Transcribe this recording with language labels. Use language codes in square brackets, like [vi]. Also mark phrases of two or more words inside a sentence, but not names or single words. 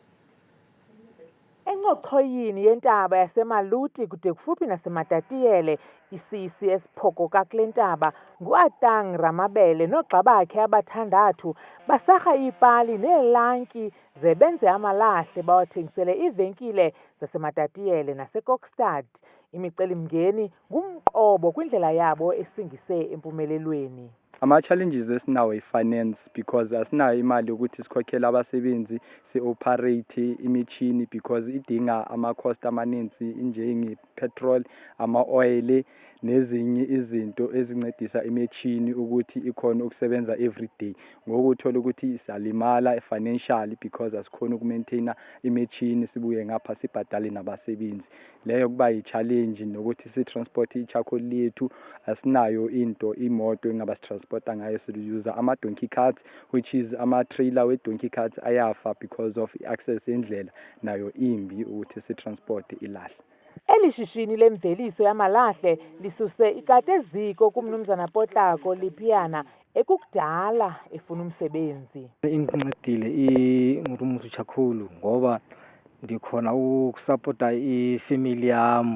[xh] Encochoyini yentaba yasemaluti kude kufuphi nasematatiyele isisi esiphokoka kule ntaba ngu-Atang Ramabele noogxa bakhe abathandathu basarha iipali neelanki ze benze amalahle bawathengisele iivenkile zasematatiyele naseKokstad. Imicelimngeni ngumqobo kwindlela yabo esingise empumelelweni. Ama-challenges esinawo i-finance because asinayo imali yokuthi sikhokhele abasebenzi si-operate imitshini because idinga ama-cost amaninzi njenge-petrol, ama-oil nezinye izinto ezincedisa imitshini ukuthi ikhona ukusebenza everyday. Ngoku uthola ukuthi siyalimala [en] financially because [xh] asikhona ukumaintaina imitshini sibuye ngapha sibhadale nabasebenzi. Leyo kuba yi-challenge nokuthi si-transport i-charcoal lethu asinayo imoto engaba transporta ngayo siuser ama-donkey carts [en] which is [xh] ama-trailer we-donkey carts ayafa [en] because of access [xh] endlela nayo imbi ukuthi si-transport ilahle. Eli shishini lemveliso yamalahle lisuse ikati eziko kumnumzana Potlako Lipiana ekukudala efuna umsebenzi. Incedile iMorimotho Charcoal ngoba ndikhona ukusupporta ifamily yam.